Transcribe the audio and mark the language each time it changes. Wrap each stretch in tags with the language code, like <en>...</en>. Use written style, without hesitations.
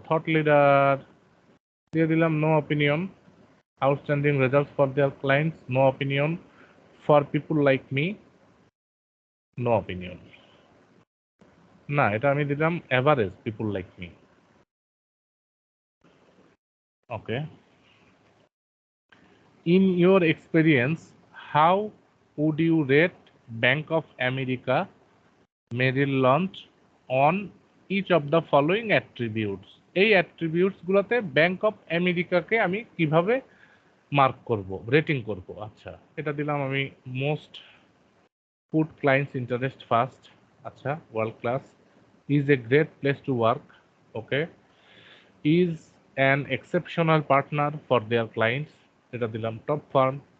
<en>thought leader</en> <bn>দিয়ে দিলাম</bn> <en>No opinion. Outstanding result for their clients, no opinion. For people like me, no opinion.</en> <bn>না, এটা আমি দিলাম average people like me. Okay.</bn> <en>In your experience, how would you rate Bank of America Merrill Lynch on each of the following attributes?</en> <bn>এই attributes গুলোতে bank of আমেরিকাকে আমি কিভাবে mark করব, রেটিং করব?</bn> <en>আচ্ছা,</en> <bn>এটা দিলাম আমি</bn> <en>Most, put clients interest first. আচ্ছা, world class. Is a great place to work. Okay. Is an exceptional partner for their clients,</en> <bn>এটা দিলাম</bn> <en>Top firm.</en>